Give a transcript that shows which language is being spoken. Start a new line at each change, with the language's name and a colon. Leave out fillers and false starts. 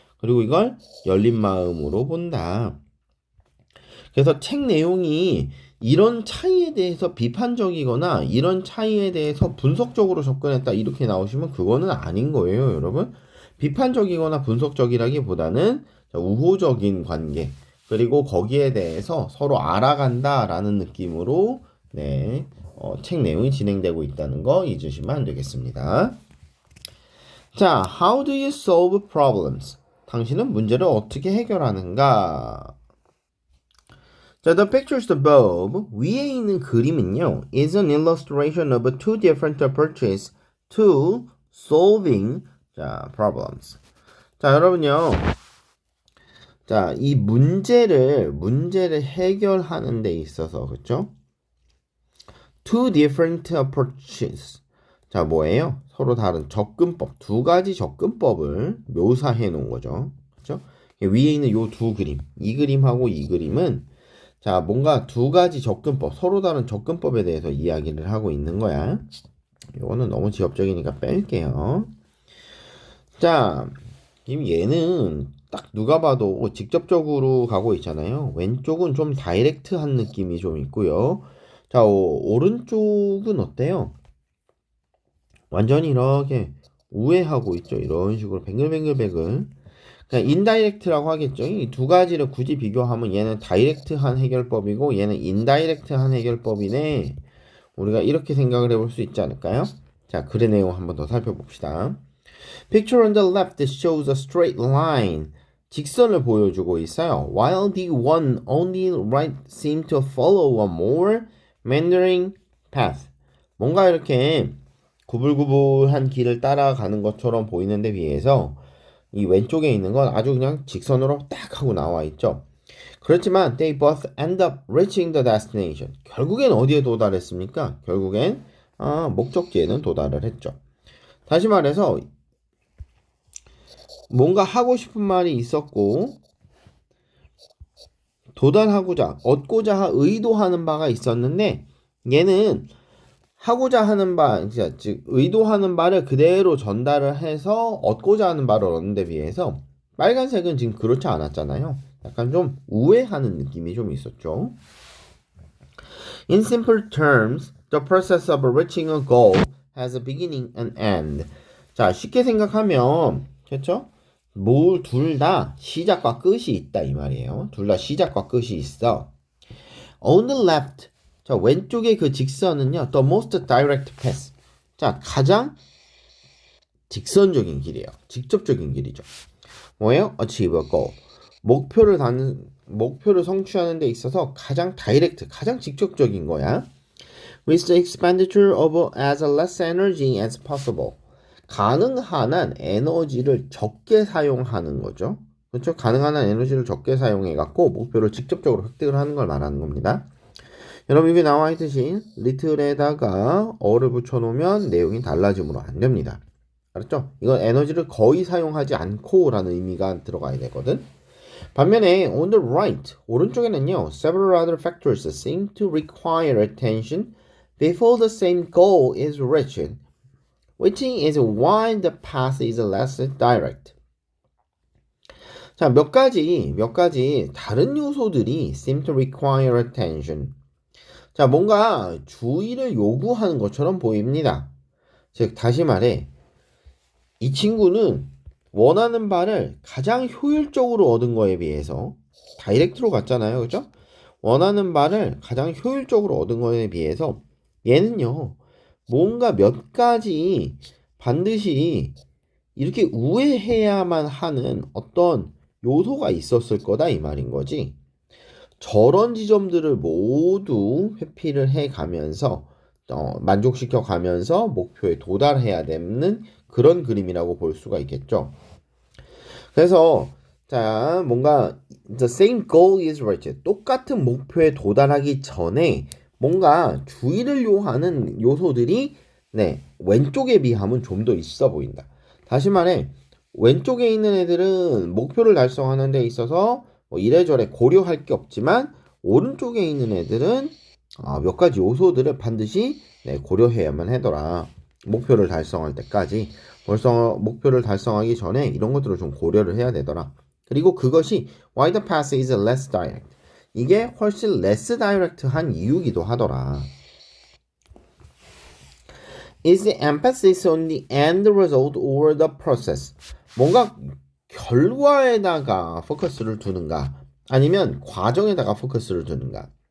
Korean: 그리고 이걸 열린 마음으로 본다. 그래서 책 내용이 이런 차이에 대해서 비판적이거나 이런 차이에 대해서 분석적으로 접근했다 이렇게 나오시면 그거는 아닌 거예요, 여러분. 비판적이거나 분석적이라기보다는 우호적인 관계 그리고 거기에 대해서 서로 알아간다라는 느낌으로 네, 책 내용이 진행되고 있다는 거 잊으시면 안 되겠습니다.
English: 자, how do you solve problems?
Korean: 당신은 문제를 어떻게 해결하는가?
English: 자, the pictures above,
Korean: 위에 있는 그림은요,
English: is an illustration of two different approaches to solving 자, problems.
Korean: 자, 여러분요. 자, 이 문제를 해결하는 데 있어서, 그쵸?
English: two different approaches.
Korean: 자, 뭐예요? 서로 다른 접근법, 두 가지 접근법을 묘사해 놓은 거죠. 그렇죠? 위에 있는 요 두 그림, 이 그림하고 이 그림은 자, 뭔가 두 가지 접근법, 서로 다른 접근법에 대해서 이야기를 하고 있는 거야. 이거는 너무 지엽적이니까 뺄게요. 자, 얘는 딱 누가 봐도 직접적으로 가고 있잖아요. 왼쪽은 좀 다이렉트한 느낌이 좀 있고요. 자, 오른쪽은 어때요? 완전히 이렇게 우회하고 있죠. 이런 식으로 뱅글뱅글뱅글. 그냥 인다이렉트라고 하겠죠. 이 두 가지를 굳이 비교하면 얘는 다이렉트한 해결법이고 얘는 인다이렉트한 해결법이네. 우리가 이렇게 생각을 해볼 수 있지 않을까요? 자, 글의 내용 한번 더 살펴봅시다.
English: Picture on the left shows a straight line.
Korean: 직선을 보여주고 있어요.
English: While the one on the right seems to follow a more meandering path.
Korean: 뭔가 이렇게 구불구불한 길을 따라가는 것처럼 보이는데 비해서 이 왼쪽에 있는 건 아주 그냥 직선으로 딱 하고 나와 있죠. 그렇지만
English: they both end up reaching the destination.
Korean: 결국엔 어디에 도달했습니까? 결국엔 목적지에는 도달을 했죠. 다시 말해서 뭔가 하고 싶은 말이 있었고 도달하고자 얻고자 의도하는 바가 있었는데 얘는 하고자 하는 바, 즉 의도하는 바를 그대로 전달을 해서 얻고자 하는 바를 얻는 데 비해서 빨간색은 지금 그렇지 않았잖아요. 약간 좀 우회하는 느낌이 좀 있었죠.
English: In simple terms, the process of reaching a goal has a beginning and end.
Korean: 자, 쉽게 생각하면 그렇죠? 둘 다 시작과 끝이 있다 이 말이에요. 둘 다 시작과 끝이 있어.
English: On the left,
Korean: 자 왼쪽의 그 직선은요,
English: the most direct path.
Korean: 자, 가장 직선적인 길이에요. 직접적인 길이죠. 뭐예요?
English: Achieve a goal.
Korean: 목표를 성취하는 데 있어서 가장 다이렉트, 가장 직접적인 거야.
English: With the expenditure of as less energy as possible.
Korean: 가능한 한 에너지를 적게 사용하는 거죠. 그렇죠? 가능한 한 에너지를 적게 사용해 갖고 목표를 직접적으로 획득을 하는 걸 말하는 겁니다. 여러분 여기 나와 있듯이 리틀에다가 어를 붙여놓으면 내용이 달라지므로 안 됩니다. 알았죠? 이건 에너지를 거의 사용하지 않고 라는 의미가 들어가야 되거든. 반면에
English: on the right,
Korean: 오른쪽에는요,
English: several other factors seem to require attention before the same goal is reached, which is why the path is less direct.
Korean: 자, 몇 가지 다른 요소들이
English: seem to require attention.
Korean: 자, 뭔가 주의를 요구하는 것처럼 보입니다. 즉, 다시 말해, 이 친구는 원하는 바를 가장 효율적으로 얻은 거에 비해서 다이렉트로 갔잖아요. 그죠? 원하는 바를 가장 효율적으로 얻은 거에 비해서 얘는요, 뭔가 몇 가지 반드시 이렇게 우회해야만 하는 어떤 요소가 있었을 거다 이 말인 거지. 저런 지점들을 모두 회피를 해 가면서 만족시켜 가면서 목표에 도달해야 되는 그런 그림이라고 볼 수가 있겠죠. 그래서 자, 뭔가
English: the same goal is reached.
Korean: 똑같은 목표에 도달하기 전에 뭔가 주의를 요하는 요소들이 왼쪽에 비하면 좀 더 있어 보인다. 다시 말해 왼쪽에 있는 애들은 목표를 달성하는 데 있어서 이래저래 고려할 게 없지만 오른쪽에 있는 애들은 몇 가지 요소들을 반드시 고려해야만 하더라. 목표를 달성할 때까지 벌써 목표를 달성하기 전에 이런 것들을 좀 고려를 해야 되더라. 그리고 그것이
English: why the path is less direct.
Korean: 이게 훨씬
English: less direct
Korean: 한 이유기도 하더라.
English: Is the emphasis on the end result or the process?
Korean: 뭔가 결과에다가 포커스를 두는가 아니면 과정에다가 포커스를 두는가.